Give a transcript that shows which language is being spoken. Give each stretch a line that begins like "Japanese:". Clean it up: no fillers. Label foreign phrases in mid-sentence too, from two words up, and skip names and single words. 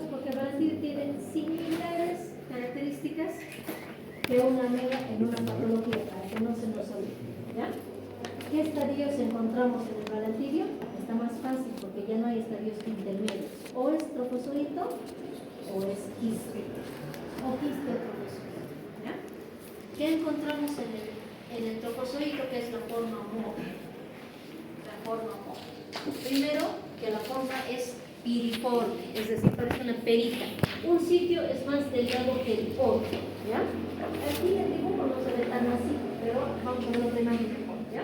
Spanish: Porque Valentín tiene similares características que una ameba en una patología, para que no se nos olvide, ¿ya? ¿Qué estadios encontramos en el Valentidio? Está más fácil porque ya no hay estadios intermedios. O es trofozoito o es quiste. O quiste trofozoito, ¿ya? ¿Qué encontramos en el trofozoito, que es la forma móvil? La forma móvil. Primero, que la forma es piriforme, es decir, parece una perita. Un sitio es más delgado que el otro, ¿ya? Aquí el dibujo no se ve tan así, pero vamos a ver otra imagen mejor, ¿ya?